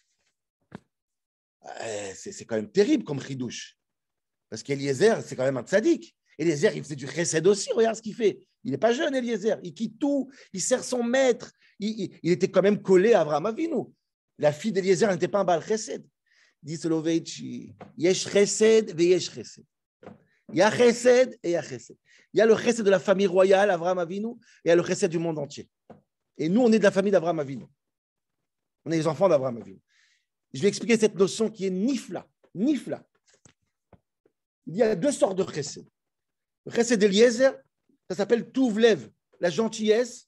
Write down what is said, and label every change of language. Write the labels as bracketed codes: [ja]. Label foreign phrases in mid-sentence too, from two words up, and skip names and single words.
[fr] C'est quand même terrible comme chidouche. Parce qu'Eliezer, c'est quand même un tzaddik. Eliezer, il faisait du chesed aussi. Regarde ce qu'il fait. Il n'est pas jeune, Eliezer. Il quitte tout. Il sert son maître. Il était quand même collé à Avraham Avinu. La fille d'Eliezer n'était pas un [he] בעל חסד. [fr] Dit Soloveitchi, [he] יש חסד ויש חסד. [fr] Il y a chesed et il y a chesed. Il y a le chesed de la famille royale, Avraham Avinu, et il y a le chesed du monde entier. Et nous, on est de la famille d'Avraham Avinu. On est les enfants d'Avraham Avinu. Je vais expliquer cette notion qui est nifla. Nifla. Il y a deux sortes de chesed. Le chesed d'Eliezer, ça s'appelle Tuvlev, la gentillesse.